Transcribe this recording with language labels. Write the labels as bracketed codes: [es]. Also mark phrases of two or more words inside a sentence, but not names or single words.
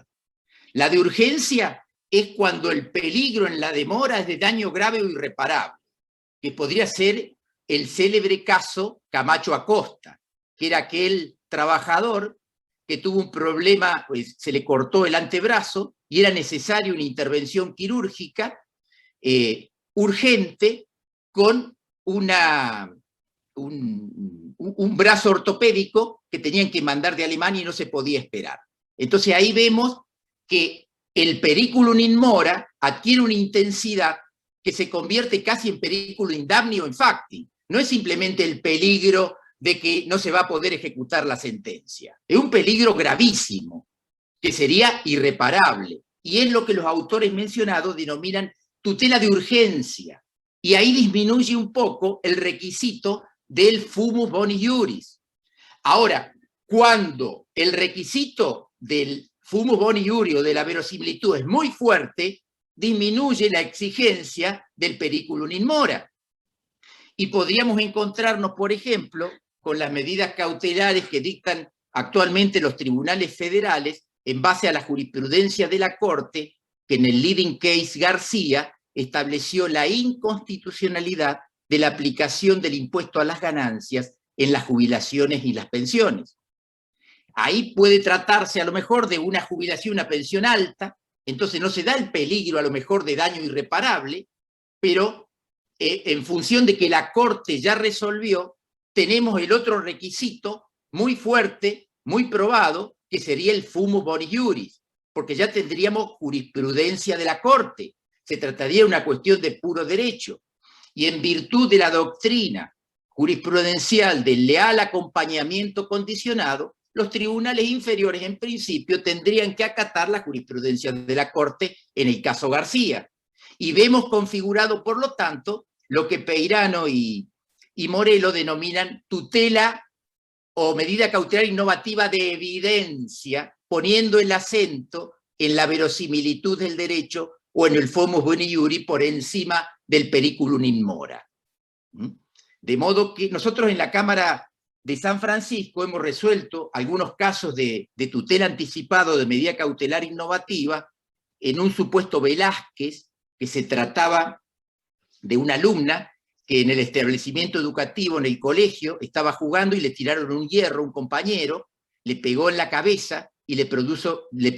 [es] La de urgencia es cuando el peligro en la demora es de daño grave o irreparable, que podría ser el célebre caso Camacho Acosta, que era aquel trabajador que tuvo un problema, pues, se le cortó el antebrazo y era necesaria una intervención quirúrgica urgente con un brazo ortopédico que tenían que mandar de Alemania y no se podía esperar. Entonces ahí vemos que el [la] periculum in mora [es] adquiere una intensidad que se convierte casi en [la] periculum in damni [es] o [la] in facti. [es] No es simplemente el peligro de que no se va a poder ejecutar la sentencia. Es un peligro gravísimo, que sería irreparable. Y es lo que los autores mencionados denominan tutela de urgencia. Y ahí disminuye un poco el requisito del [la] fumus boni iuris. [es] Ahora, cuando el requisito del [la] fumus boni iuris [es] o de la verosimilitud es muy fuerte, disminuye la exigencia del [la] periculum in mora. [es] Y podríamos encontrarnos, por ejemplo, con las medidas cautelares que dictan actualmente los tribunales federales en base a la jurisprudencia de la Corte, que en el [en] leading case [es] García estableció la inconstitucionalidad de la aplicación del impuesto a las ganancias en las jubilaciones y las pensiones. Ahí puede tratarse a lo mejor de una jubilación, una pensión alta, entonces no se da el peligro a lo mejor de daño irreparable, pero en función de que la Corte ya resolvió, tenemos el otro requisito muy fuerte, muy probado, que sería el [la] fumus boni iuris, [es] porque ya tendríamos jurisprudencia de la Corte. Se trataría de una cuestión de puro derecho. Y en virtud de la doctrina jurisprudencial del leal acompañamiento condicionado, los tribunales inferiores en principio tendrían que acatar la jurisprudencia de la Corte en el caso García. Y vemos configurado, por lo tanto, lo que Peirano y Morelo denominan tutela o medida cautelar innovativa de evidencia, poniendo el acento en la verosimilitud del derecho o en el [la] fumus boni iuris [es] por encima del [la] periculum in mora. [es] De modo que nosotros en la Cámara de San Francisco hemos resuelto algunos casos de tutela anticipado de medida cautelar innovativa en un supuesto Velázquez, que se trataba de una alumna que en el establecimiento educativo, en el colegio, estaba jugando y le tiraron un hierro a un compañero, le pegó en la cabeza y le produjo